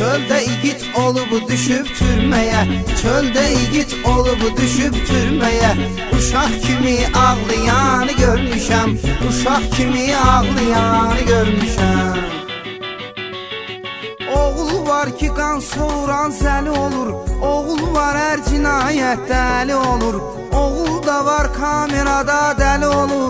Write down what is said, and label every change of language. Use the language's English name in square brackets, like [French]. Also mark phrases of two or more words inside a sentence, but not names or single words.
[Turkmen] Çölde igit olup düşüp türmeye. Çölde igit olup düşüp türmeye. [Azerbaijani] Uşaq kimi ağlayanı görmüşəm. Uşaq kimi ağlayanı görmüşəm. Oğul var ki qan soğuran zəli olur. Oğul var hər cinayət dəli olur. Oğul da var kamerada dəli olur.